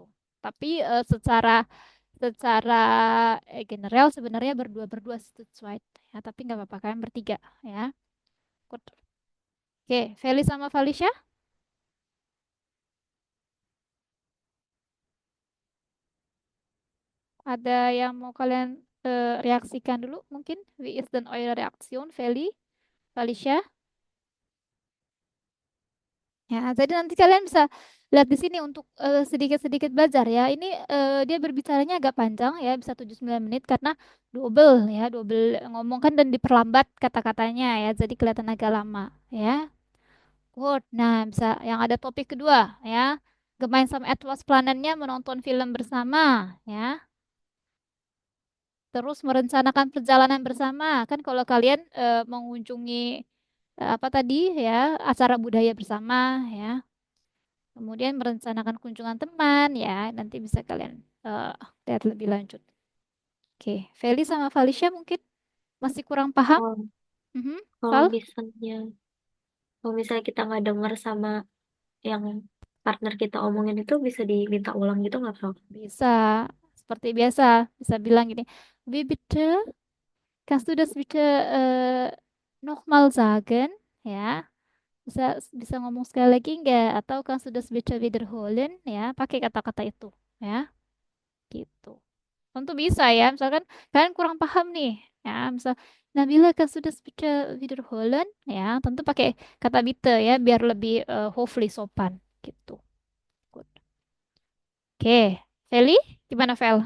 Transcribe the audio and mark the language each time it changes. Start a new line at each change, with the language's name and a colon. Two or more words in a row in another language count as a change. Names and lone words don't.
Indonesian: Tapi secara secara general sebenarnya berdua-berdua sesuai ya. Tapi nggak apa-apa kan bertiga ya. Good. Oke, Feli sama Felicia. Ada yang mau kalian reaksikan dulu mungkin?
German: Wie ist denn eure Reaktion, Feli, Felicia?
Indonesian: Ya, jadi nanti kalian bisa lihat di sini untuk sedikit-sedikit belajar ya. Ini dia berbicaranya agak panjang ya, bisa 7-9 menit karena double ya, double ngomong kan dan diperlambat kata-katanya ya, jadi kelihatan agak lama ya. Good. Nah, bisa yang ada topik kedua ya.
German: Gemeinsam etwas planennya
Indonesian: menonton film bersama ya. Terus merencanakan perjalanan bersama. Kan kalau kalian mengunjungi apa tadi ya, acara budaya bersama ya. Kemudian merencanakan kunjungan teman ya, nanti bisa kalian lihat lebih lanjut. Oke, Feli sama Felicia mungkin masih kurang paham. Kalau Mhm. kalau Val, misalnya kita nggak dengar sama yang partner kita omongin itu bisa diminta ulang gitu nggak, Kak? bisa seperti biasa, bisa bilang gini,
German: Wie bitte, kannst du das bitte nochmal sagen?
Indonesian: Ya, bisa bisa ngomong sekali lagi nggak?
German: Atau kannst du das bitte wiederholen?
Indonesian: Ya, pakai kata-kata itu, ya, gitu. Tentu bisa ya, misalkan kalian kurang paham nih, ya, misal Nabila kan sudah bicara wiederholen, ya, tentu pakai kata bitte ya, biar lebih hopefully sopan, gitu. Good. Oke, Feli, gimana Fel?